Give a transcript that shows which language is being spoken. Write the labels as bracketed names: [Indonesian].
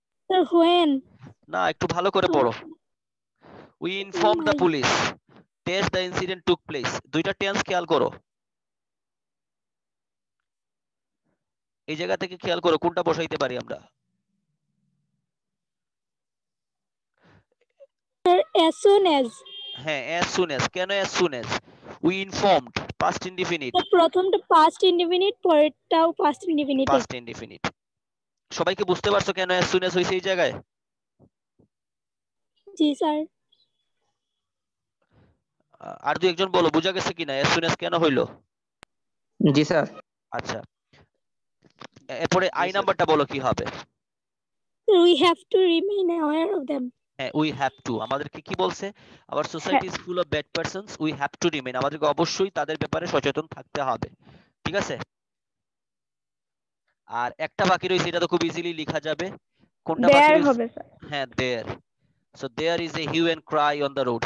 [English] Sir when. [Bangla] না, একটু ভালো করে পড়ো। [English] we inform the police dash the incident took place, [Bangla] দুইটা টেন্স খেয়াল করো, এই জায়গা থেকে খেয়াল করো কোনটা বসাইতে পারি আমরা। [English] Sir as soon as। হ্যাঁ, as soon as। কেন as soon as? We informed, past indefinite. [Bangla] Sir প্রথমটা past indefinite, পরেরটাও past indefinite. [English] Past indefinite. [Bangla] সবাইকে বুঝতে পারছো কেন [English] as soon as [Bangla] হইছে এই জায়গায়? জি স্যার। আর দুই একজন বলো বুঝা গেছে কিনা [English] as soon as [Bangla] কেন হইলো? জি স্যার। আচ্ছা, এরপরে আই নাম্বারটা বলো কি হবে? [English] we have to remain aware of them। [Bangla] হ্যাঁ, [English] we have to, [Bangla] আমাদেরকে কি বলছে? [English] our society is full of bad persons, we have to remain, [Bangla] আমাদেরকে অবশ্যই তাদের ব্যাপারে সচেতন থাকতে হবে, ঠিক আছে? আর একটা বাকি রয়েছে, এটা তো খুব ইজিলি লেখা যাবে, কোনটা বাকি [English] there [Bangla] রয়েছে? হবে স্যার। হ্যাঁ, দেয়ার। [English] So there is a hue and cry on the road.